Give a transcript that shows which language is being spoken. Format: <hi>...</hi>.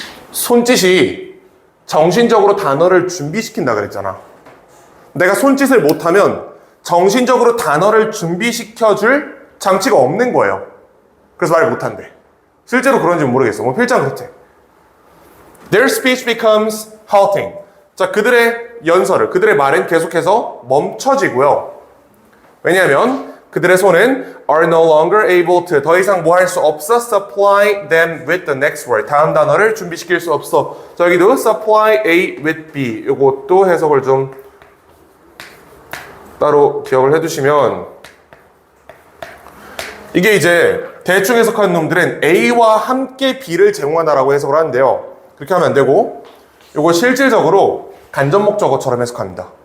<ko>손짓이 정신적으로 단어를 준비시킨다 그랬잖아. 내가 손짓을 못하면 정신적으로 단어를 준비시켜줄 장치가 없는 거예요. 그래서 말을 못한대. 실제로 그런지는 모르겠어. 뭐 필자는 그렇대.</ko> <en>Their speech becomes halting.</en> <ko>자, 그들의 연설을, 그들의 말은 계속해서 멈춰지고요. 왜냐하면 그들의 손은</ko> <en>are no longer able to</en> <ko>더 이상 뭐 할 수 없어</ko> <en>supply them with the next word.</en> <ko>다음 단어를 준비시킬 수 없어. 자, 여기도 supply A with B. 이것도 해석을 좀 따로 기억을 해두시면 이게 이제 대충 해석하는 놈들은 A와 함께 B를 제공한다라고 해석을 하는데요. 그렇게 하면 안 되고 이거 실질적으로 간접 목적어처럼 해석합니다.</ko>